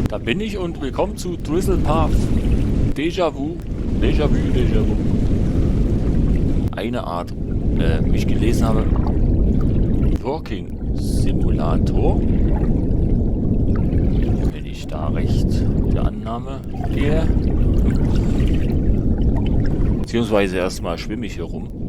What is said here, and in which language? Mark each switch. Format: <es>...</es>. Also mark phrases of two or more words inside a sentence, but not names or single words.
<de>bin ich und willkommen zu Drizzlepath. Déjà-vu. Déjà-vu, Déjà-vu. Eine Art, wie ich gelesen habe,</de> <en>Walking Simulator.</en> <de>Wenn ich da recht der Annahme gehe. Beziehungsweise erstmal schwimme ich hier rum.</de>